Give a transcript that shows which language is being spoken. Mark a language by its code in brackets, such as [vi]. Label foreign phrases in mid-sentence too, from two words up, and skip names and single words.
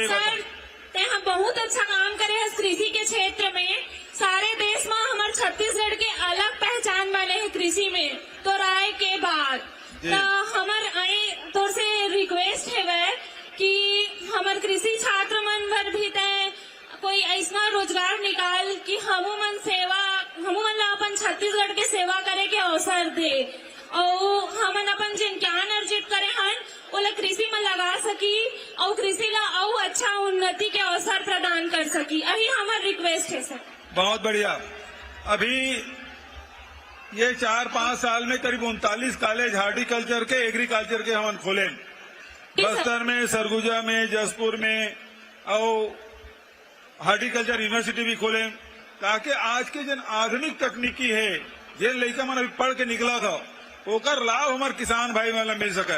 [hne] सर, ते हम बहुत अच्छा काम करे हैं कृषि के क्षेत्र में। सारे देश में हमारे छत्तीसगढ़ के अलग पहचान बने हैं कृषि में, तो राय के बाद जी। तो हमार तौर से रिक्वेस्ट है वह कि हमार कृषि छात्र मन भर भी तय कोई ऐसा रोजगार निकाल कि हमन ला अपन छत्तीसगढ़ के सेवा करे के अवसर दे, और हमन अपन जिन ज्ञान अर्जित करे हन ओला कृषि में लगा सकी और कृषि ला और अच्छा उन्नति के अवसर प्रदान कर सकी। यही हमार रिक्वेस्ट है सर। बहुत बढ़िया। अभी ये 4-5 साल में करीब 39 कॉलेज हार्टिकल्चर के, एग्रीकल्चर के हम खोले, बस्तर में, सरगुजा में, जसपुर में, और हार्टिकल्चर यूनिवर्सिटी भी खोले, ताकि आज के जन आधुनिक तकनीकी है जिन लड़का मन अभी पढ़ के निकला था ओकर लाभ हमारे किसान भाई वाला मिल सके।